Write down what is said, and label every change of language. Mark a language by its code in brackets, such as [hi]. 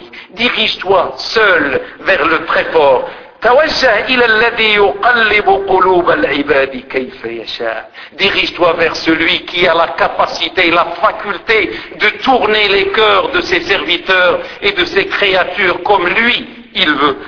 [fr] Dirige-toi seul vers le très fort. [ar] توجه إلى الذي يقلب قلوب العباد كيف يشاء. [fr] Dirige-toi vers celui qui a la capacité, la faculté de tourner les cœurs de ses serviteurs et de ses créatures comme lui il veut.